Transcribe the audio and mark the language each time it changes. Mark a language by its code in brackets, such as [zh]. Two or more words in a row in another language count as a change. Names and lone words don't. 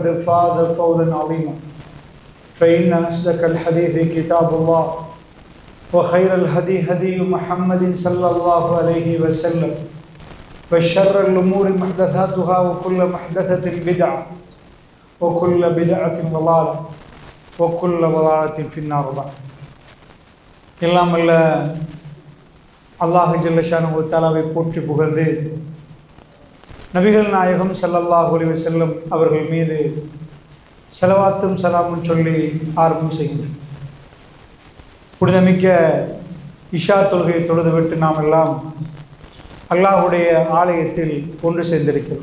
[ar] فاز فوزا عظيما فإن أصدق الحديث كتاب الله وخير الهدي هدي محمد صلى الله عليه وسلم وشر الأمور محدثاتها وكل محدثة بدعة وكل بدعة ضلالة وكل ضلالة في النار بعد [ta] எல்லாம் வல்ல அல்லாஹ் [ar] جل شأنه تعالى [ta] போற்றி புகழ்ந்து நபிகள் நாயகம் [ar] صلى الله عليه وسلم [ta] அவர்கள் மீது ஸலவாத்தும் சலாமும் சொல்லி ஆரம்பம் செய்கின்றோம். புனிதமிக்க இஷா தொழுகையை தொழுதுவிட்டு நாம் எல்லாம் அல்லாஹுடைய ஆலயத்தில் ஒன்று சேர்ந்திருக்கிறோம்.